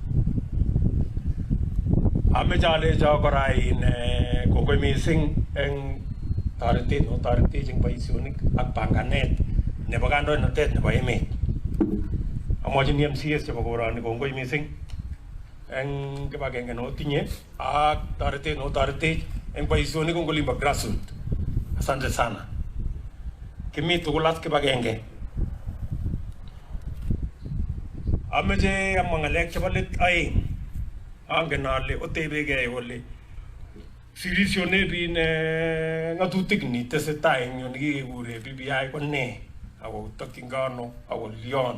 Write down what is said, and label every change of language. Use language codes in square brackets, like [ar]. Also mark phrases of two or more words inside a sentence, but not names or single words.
[kln] Ameche alecho kora kongoi mising eng toretech eng boisionik ak panganet nebo kandoinatet nebo emet. Amwachini MCAs chebo koroni kongoi mising eng kibagenge notinye ak toretech eng boisionik eng olimbo grassroots. [sw] Asante sana. [kln] Kimi tugul as kibagenge. Ameche amwa ng'alek chebo let aeng. Angen ale otebegei ole sirisionet ng'atutik ni tesetai eng yu nekikekure BBI ko ne ako tokchingei ano ako lion.